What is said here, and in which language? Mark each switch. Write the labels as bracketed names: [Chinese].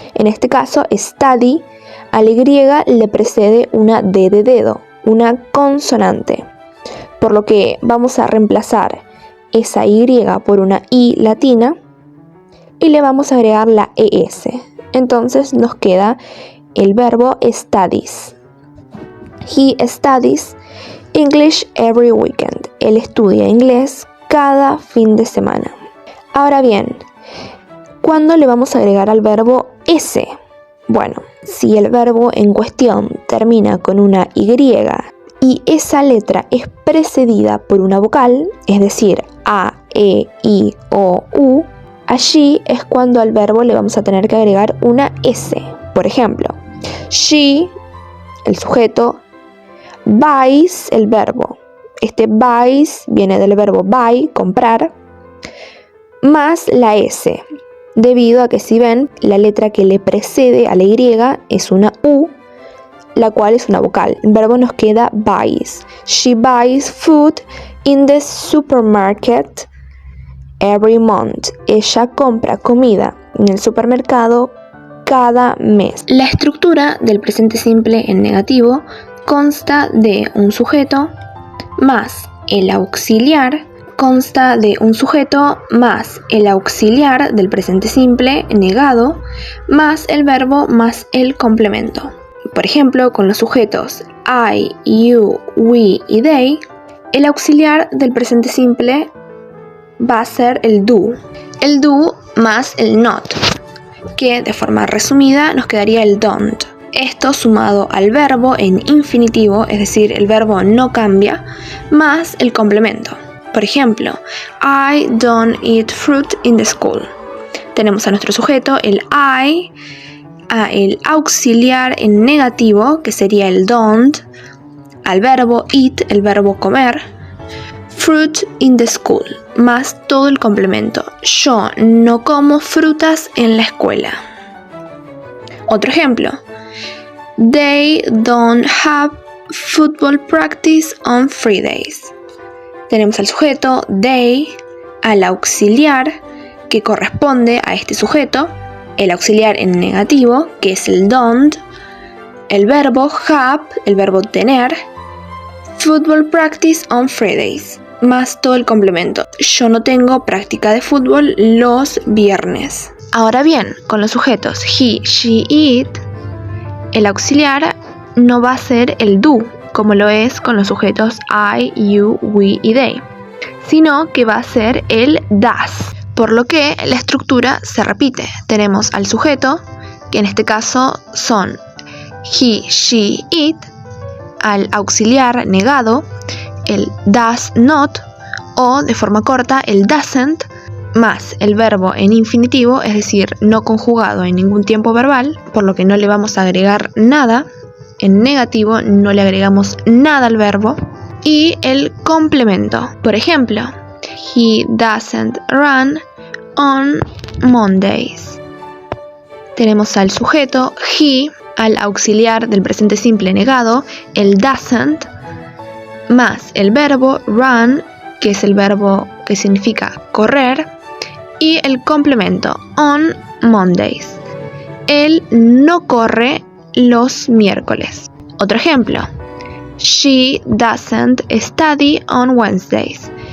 [Spanish] En este caso, study, a la Y le precede una D de dedo, una consonante, por lo que vamos a reemplazar esa Y por una I latina y le vamos a agregar la ES. Entonces nos queda el verbo studies. [English] He studies English every weekend. [Spanish] Él estudia inglés cada fin de semana. Ahora bien, ¿cuándo le vamos a agregar al verbo ese? Bueno, si el verbo en cuestión termina con una Y y esa letra es precedida por una vocal, es decir, A, E, I, O, U, allí es cuando al verbo le vamos a tener que agregar una S. Por ejemplo, she, el sujeto, buys, el verbo. Este buys viene del verbo buy, comprar, más la S, debido a que si ven, la letra que le precede a la Y es una U, la cual es una vocal. El verbo nos queda buys. [English] She buys food in the supermarket every month. [Spanish] Ella compra comida en el supermercado cada mes. La estructura del presente simple en negativo consta de un sujeto más el auxiliar, consta de un sujeto más el auxiliar del presente simple negado, más el verbo más el complemento. Por ejemplo, con los sujetos I, you, we y they, el auxiliar del presente simple va a ser el do más el not, que de forma resumida nos quedaría el don't. Esto sumado al verbo en infinitivo, es decir, el verbo no cambia, más el complemento. Por ejemplo, [English] I don't eat fruit in the school. [Spanish] Tenemos a nuestro sujeto, el I, a el auxiliar en negativo, que sería el don't, al verbo eat, el verbo comer, [English] fruit in the school, [Spanish] más todo el complemento. Yo no como frutas en la escuela. Otro ejemplo. [English] They don't have football practice on Fridays. [Spanish] Tenemos al sujeto they, al auxiliar que corresponde a este sujeto, el auxiliar en negativo, que es el don't, el verbo have, el verbo tener, [English] football practice on Fridays, [Spanish] más todo el complemento. Yo no tengo práctica de fútbol los viernes. Ahora bien, con los sujetos he, she, it, el auxiliar no va a ser el do, como lo es con los sujetos I, you, we y they, sino que va a ser el does, por lo que la estructura se repite. Tenemos al sujeto, que en este caso son he, she, it, al auxiliar negado, el does not, o de forma corta el doesn't, más el verbo en infinitivo, es decir, no conjugado en ningún tiempo verbal, por lo que no le vamos a agregar nada. En negativo no le agregamos nada al verbo. Y el complemento. Por ejemplo, [English] he doesn't run on Mondays. [Spanish] Tenemos al sujeto he, al auxiliar del presente simple negado, el doesn't, más el verbo run, que es el verbo que significa correr, y el complemento [English] on Mondays. [Spanish] Él no corre los miércoles. Otro ejemplo. [English] She doesn't study on Wednesdays.